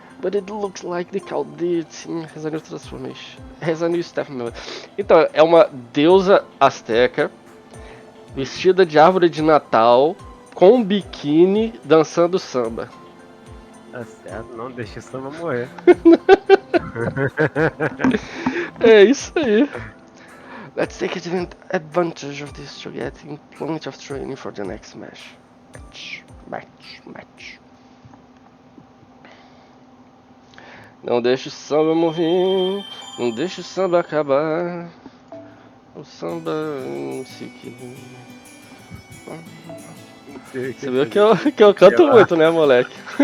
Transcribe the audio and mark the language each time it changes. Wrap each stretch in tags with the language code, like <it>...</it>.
<en>But it looks like the Chaldean has a new transformation. Has a new staff member.</en> <pt>Então, é uma deusa azteca vestida de árvore de Natal com um biquíni dançando samba. Tá certo, não deixa o samba morrer. É isso aí.</pt> <en>Let's take advantage of this to get plenty of training for the next match. Match.</en> <pt>Não deixe o samba morrer, não deixe o samba acabar. O samba não sei o que. Você viu que eu canto muito, né, moleque?</pt>